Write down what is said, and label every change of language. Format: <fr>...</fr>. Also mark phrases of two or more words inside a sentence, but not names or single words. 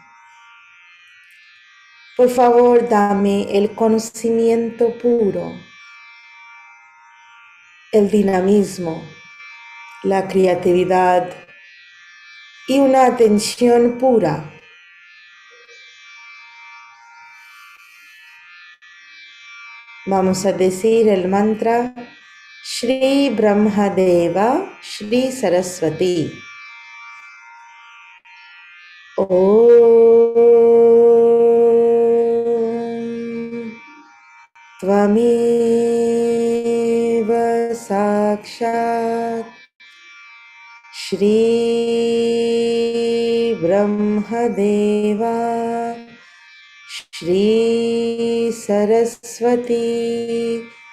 <es>Por favor, dame el conocimiento puro, el dinamismo, la creatividad y una atención pura. Vamos a decir el mantra Shri Brahmadeva, Shri Saraswati.</es> <sa>ॐ त्वमेव साक्षात् श्री ब्रह्मदेव श्री सरस्वती</sa>